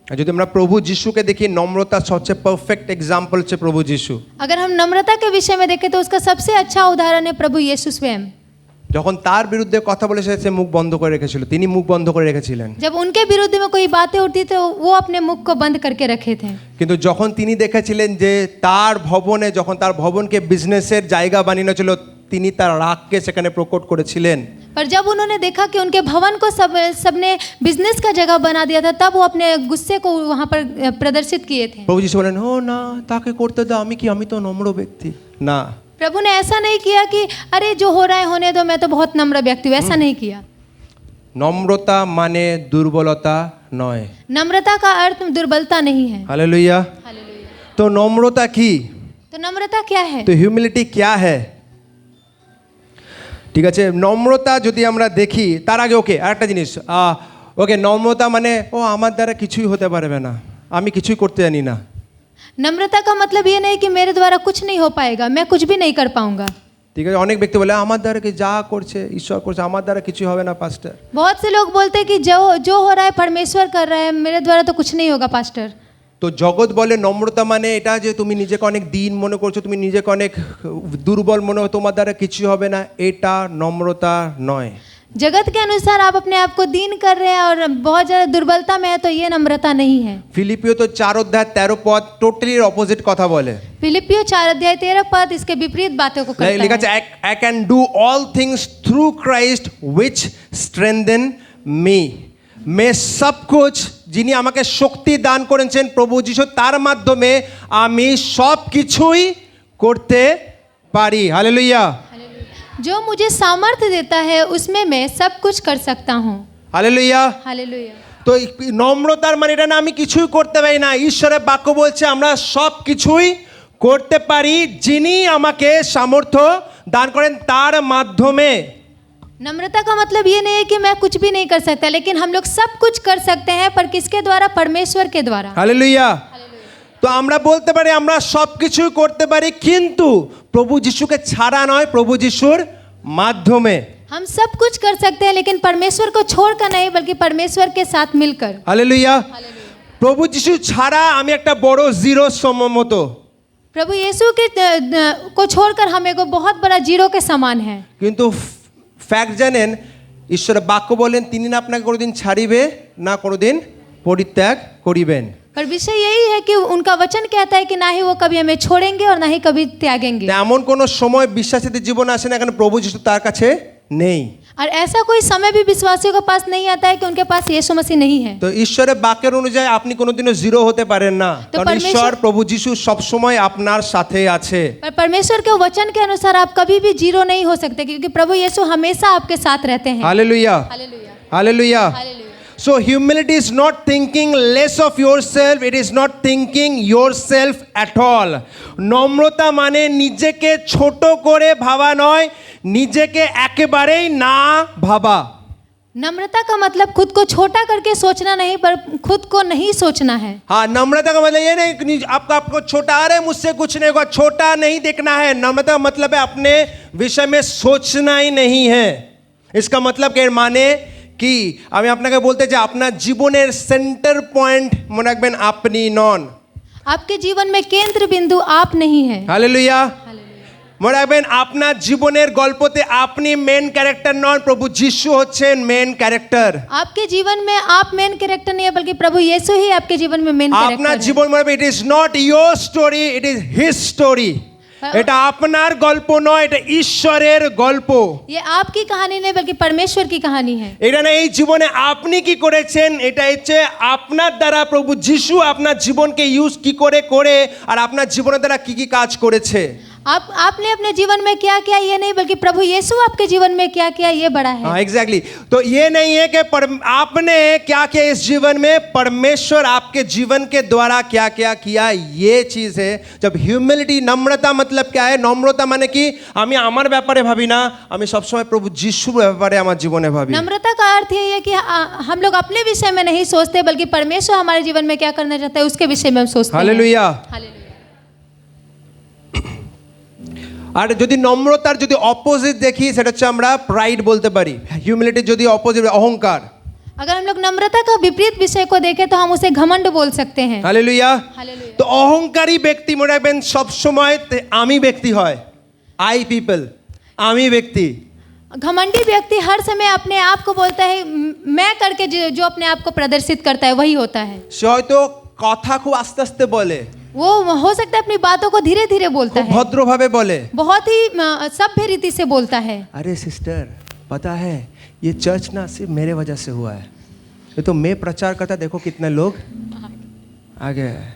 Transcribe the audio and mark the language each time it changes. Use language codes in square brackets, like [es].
[bn] যদি আমরা প্রভু যিশুকে দেখি, নম্রতার সবচেয়ে পারফেক্ট এক্সাম্পল হচ্ছে প্রভু যিশু। [hi] अगर हम नम्रता के विषय में देखें तो उसका सबसे अच्छा उदाहरण है प्रभु यीशु स्वयं। [bn] যখন তার বিরুদ্ধে কথা বলেছে সে মুখ বন্ধ করে রেখেছিল, তিনি মুখ বন্ধ করে রেখেছিলেন। [hi] जब उनके विरुद्ध में कोई बातें उठती तो वो अपने मुख को बंद करके रखे थे। [bn] কিন্তু যখন তিনি দেখেছিলেন যে তার ভবনে, যখন তার ভবনকে বিজনেসের জায়গা বানানো ছিল, তিনি তার রাগকে সেখানে প্রকট করেছিলেন। [hi] पर जब उन्होंने देखा कि उनके भवन को सबने बिजनेस का जगह बना दिया था, तब वो अपने गुस्से को वहाँ पर प्रदर्शित किए थे। [bn] প্রভু যিশু বলেন ও না তাকে করতে দাও, আমি কি, আমি তো নম্র ব্যক্তি। না, [hi] प्रभु ने ऐसा नहीं किया कि अरे जो हो रहा है होने दो, मैं तो बहुत नम्र व्यक्ति हूँ, ऐसा नहीं किया। [bn] নম্রতা মানে দুর্বলতা নয়। [hi] नम्रता का अर्थ दुर्बलता नहीं है। हालेलुया। हालेलुया। [bn] তো নম্রতা কি? [hi] तो नम्रता क्या है? [bn] তো হিউমিলিটি [hi] क्या है? [bn] ঠিক আছে, নম্রতা যদি আমরা দেখি তার আগে ওকে আরেকটা জিনিস, ওকে নম্রতা মানে ও আমার দ্বারা কিছুই হতে পারবে না, আমি কিছুই করতে জানি না। [hi] नम्रता का मतलब ये नहीं कि मेरे द्वारा कुछ नहीं हो पाएगा, मैं कुछ भी नहीं कर पाऊंगा। [bn] ঠিক আছে, অনেক ব্যক্তি বলে আমার দ্বারা কি যা করছে ঈশ্বর করছে, আমার দ্বারা কিছুই হবে না পাস্টার। [hi] बहुत से लोग बोलते हैं कि जो हो रहा है परमेश्वर कर रहा है, मेरे द्वारा तो कुछ नहीं होगा पास्टर। [bn] তো জগৎ বলে নম্রতা মানে এটা যে তুমি নিজেকে অনেক দিন মনে করছো, তুমি নিজেকে অনেক দুর্বল মনে হয়, তোমার দ্বারা কিছু হবে না, এটা নম্রতা নয়। [hi] जगत के अनुसार आप अपने आप को दीन कर रहे हैं और बहुत ज़्यादा दुर्बलता में है, तो ये नम्रता नहीं है। [bn] ফিলিপিও তো 4 অধ্যায় 13 পদ টোটালি অপোজিট কথা বলে। [hi] फिलिपियो 4 अध्याय 13 इसके विपरीत बातों को करता [bn] লেখা আছে [hi] है। [en] I can do all things through Christ which strengthen me। [hi] मैं सब कुछ [bn] যিনি আমাকে শক্তি দান করেছেন প্রভু যিশু তার মাধ্যমে আমি সব কিছুই করতে পারি। হালেলুয়া [hi] जो मुझे सामर्थ्य देता है उसमें मैं सब कुछ कर सकता हूँ। [bn] হালেলুয়া। [hi] हालेलुया। [bn] তো এই নম্রতার মানে এটা না আমি কিছুই করতে পারি না, ঈশ্বরের বাক্য বলছে আমরা সব কিছুই করতে পারি যিনি আমাকে সামর্থ্য দান করেন তার মাধ্যমে। [hi] नम्रता का मतलब ये नहीं है कि मैं कुछ भी नहीं कर सकता, लेकिन हम लोग सब कुछ कर सकते हैं, पर किसके द्वारा? परमेश्वर के द्वारा। [bn] হালেলুয়া। তো আমরা বলতে পারি আমরা সব কিছুই করতে পারি, কিন্তু প্রভু যিশুকে ছাড়া নয়, প্রভু যিশুর মাধ্যমে। [hi] हम सब कुछ कर सकते हैं, लेकिन परमेश्वर को छोड़कर नहीं, बल्कि परमेश्वर के साथ मिलकर। [bn] হালেলুয়া। প্রভু যিশু ছাড়া আমি একটা বড় জিরো মতো। [hi] प्रभु यीशु के को छोड़कर हम एक बहुत बड़ा जीरो के समान है। [bn] কিন্তু ফ্যাক্ট জানেন, ঈশ্বরের বাক্য বলেন তিনি না আপনাকে কোনোদিন ছাড়িবে না কোনোদিন পরিত্যাগ করিবেন। [hi] पर विषय यही है कि उनका वचन कहता है कि ना ही वो कभी हमें छोड़ेंगे और ना ही कभी त्यागेंगे। [bn] এমন কোনো সময় বিশ্বাসীদের জীবনে আসে না এখানে প্রভু যিশু তার কাছে নেই। [hi] और ऐसा कोई समय भी विश्वासियों के पास नहीं आता है कि उनके पास यीशु मसीह नहीं है। [bn] তো ঈশ্বরের বাক্যের অনুযায়ী আপনি কোনোদিনও জিরো হতে পারেন না, তো কারণ ঈশ্বর প্রভু যিশু সব সময় আপনার সাথে আছে। [hi] पर परमेश्वर के वचन के अनुसार आप कभी भी जीरो नहीं हो सकते, क्योंकि प्रभु यीशु हमेशा आपके साथ रहते हैं। Hallelujah. Hallelujah. Hallelujah. Hallelujah. [en] So humility is not thinking less of yourself, it is not thinking yourself at all. [bn] নম্রতা মানে নিজেকে ছোট করে ভাবা নয়, নিজেকে একেবারেই না ভাবা। [hi] नम्रता का मतलब खुद को छोटा करके सोचना नहीं, पर खुद को नहीं सोचना है। हाँ, नम्रता का मतलब ये नहीं कि आपको छोटा अरे मुझसे कुछ नहीं होगा, छोटा नहीं देखना है। नम्रता का मतलब है अपने विषय में सोचना ही नहीं है। इसका मतलब के माने [bn] কি আমি আপনাকে বলতে চাই আপনার জীবনের সেন্টার পয়েন্ট মনে রাখবেন আপনি নন। [hi] आपके जीवन में केंद्र बिंदु आप नहीं है। [bn] হালেলুয়া। মনে রাখবেন আপনার জীবনের গল্পতে আপনি মেন ক্যারেক্টার নন, প্রভু যিশু হচ্ছেন মেন ক্যারেক্টার। [hi] आपके जीवन में आप मेन कैरेक्टर नहीं है, बल्कि प्रभु यीशु ही आपके जीवन में मेन कैरेक्टर [bn] আপনার [hi] है। [bn] জীবন মানে [en] It is not your story, it is his story. [bn] এটা আপনার গল্প নয়, এটা ঈশ্বরের গল্প। [hi] ये आपकी कहानी नहीं, बल्कि परमेश्वर की कहानी है। [bn] এটা না এই জীবনে আপনি কি করেছেন, এটা হচ্ছে আপনার দ্বারা প্রভু যিশু আপনার জীবনকে ইউজ কি করে করে আর আপনার জীবনের দ্বারা কি কি কাজ করেছে। [hi] आपने अपने जीवन में क्या किया ये नहीं, बल्कि प्रभु यीशु आपके जीवन में क्या किया ये बड़ा है। हाँ एग्जैक्टली। तो ये नहीं है कि आपने क्या किया इस जीवन में, परमेश्वर आपके जीवन के द्वारा क्या क्या किया, ये चीज है। जब ह्यूमिलिटी नम्रता मतलब क्या है, [bn] নম্রতা মানে কি আমি আমার ব্যাপারে ভাবি না, আমি সব সময় প্রভু যিশুর ব্যাপারে আমার জীবনে ভাবি। [hi] नम्रता का अर्थ ये है कि हम लोग अपने विषय में नहीं सोचते, बल्कि परमेश्वर हमारे जीवन में क्या करना चाहता है उसके विषय में हम सोचते हैं। हालेलुया। हालेलुया। [bn] আর যদি নম্রতার যদি অপোজিট দেখি সেটা হচ্ছে আমরা প্রাইড বলতে পারি। হিউমিলিটির যদি অপোজিট অহংকার। [hi] अगर हम लोग नम्रता का विपरीत विषय को देखें तो हम उसे घमंड बोल सकते हैं। [bn] হালেলুয়া। [hi] हालेलुया। [bn] তো অহংকারী ব্যক্তি মনে রাখবেন সব সময় আমি ব্যক্তি হয়, [en] I people, [bn] আমি ব্যক্তি। [hi] घमंडी व्यक्ति हर समय अपने आप को बोलता है मैं करके, जो अपने आप को प्रदर्शित करता है वही होता है। [bn] সে হয়তো কথা খুব আস্তে আস্তে বলে, [hi] वो हो सकता है अपनी बातों को धीरे धीरे बोलता [bn] খুব [hi] है, [bn] ভদ্রভাবে বলে, [hi] बहुत ही सभ्य रीति से बोलता है। अरे सिस्टर पता है ये चर्च ना सिर्फ मेरे वजह से हुआ है, ये तो मैं प्रचार करता देखो कितने लोग आ गए।